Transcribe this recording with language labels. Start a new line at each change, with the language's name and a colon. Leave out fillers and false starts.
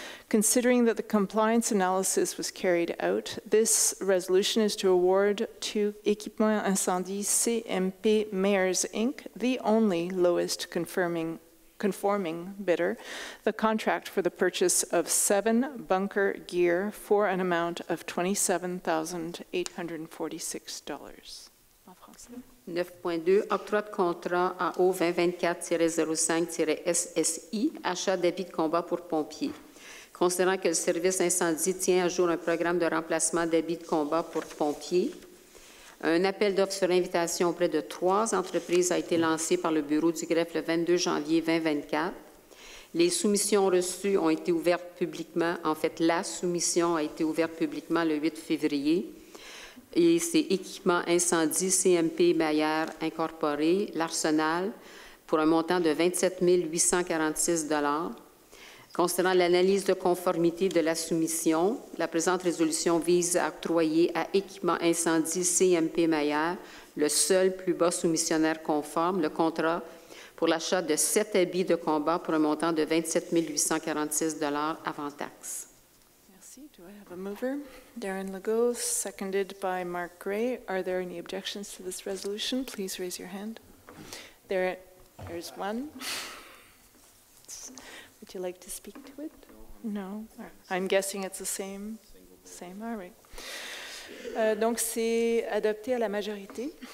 English: Considering that the compliance analysis was carried out, this resolution is to award to Équipement Incendie CMP MAIRESSE Inc., the only lowest conforming bidder, the contract for the purchase of 7 bunker gear for an amount of $27,846.
French: En français. 9.2, octroi de contrat à O 2024-05-SSI, achat d'habits de combat pour pompiers. Considérant que le service incendie tient à jour un programme de remplacement d'habits de combat pour pompiers, un appel d'offres sur invitation auprès de 3 entreprises a été lancé par le bureau du greffe le 22 janvier 2024. Les soumissions reçues ont été ouvertes publiquement. En fait, la soumission a été ouverte publiquement le 8 février. Et c'est Équipement Incendie CMP Manière Incorporé, l'Arsenal, pour un montant de 27 846 $. Considérant l'analyse de conformité de la soumission, la présente résolution vise à octroyer à Équipement Incendie CMP Manière, le seul plus bas soumissionnaire conforme, le contrat pour l'achat de 7 habits de combat pour un montant de 27 846 $ avant taxe.
English: Merci. Do I have a mover? Darren Legault, seconded by Mark Gray. Are there any objections to this resolution? Please raise your hand. There's one. Would you like to speak to it? No. I'm guessing it's the same. Same, all right.
French: Donc, c'est adopté à la majorité.